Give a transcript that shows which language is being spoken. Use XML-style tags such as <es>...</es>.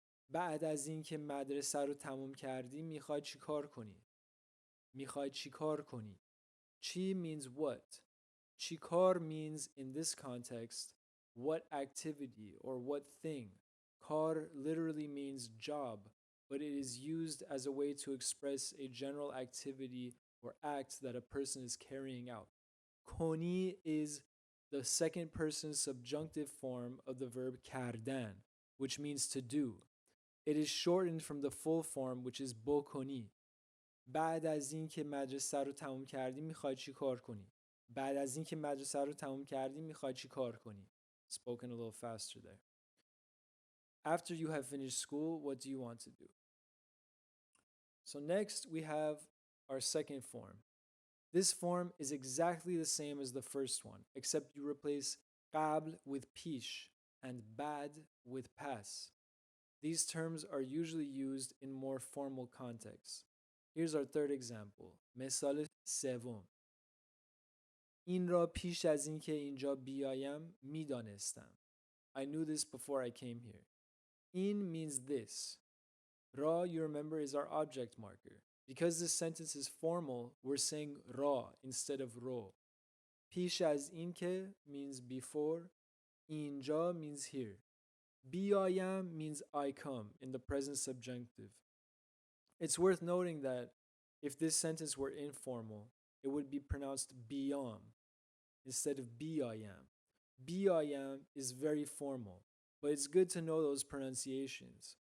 <fa>بعد از اینکه مدرسه رو تموم کردی میخوای چی کار کنی؟ میخوای چی کار کنی؟ چی</fa> <en>means what. چی کار means in this context what activity or what thing. کار literally means job, but it is used as a way to express a general activity or act that a person is carrying out. Koni is the second person subjunctive form of the verb kardan, which means to do. It is shortened from the full form, which is bokoni.</en> <fa>بعد از اینکه مدرسه رو تموم کردی میخوای چی کار کنی؟ بعد از اینکه مدرسه رو تموم کردی میخوای چی کار کنی؟</fa> <en>Spoken a little faster there. After you have finished school, what do you want to do? So next we have our second form. This form is exactly the same as the first one, except you replace qabl with pish and bad with pas. These terms are usually used in more formal contexts. Here's our third example.</en> <fa>مثال سوم. این را پیش از اینکه اینجا بیایم میدانستم.</fa> <en>I knew this before I came here. In means this. Ra, you remember, is our object marker. Because this sentence is formal, we're saying ra instead of ro.</en> <fa>پیش از اینکه</fa> <en>means before. اینجا means here. بیایم means I come in the present subjunctive. It's worth noting that if this sentence were informal, it would be pronounced biyam instead of biyam. Biyam is very formal, but it's good to know those pronunciations.</en>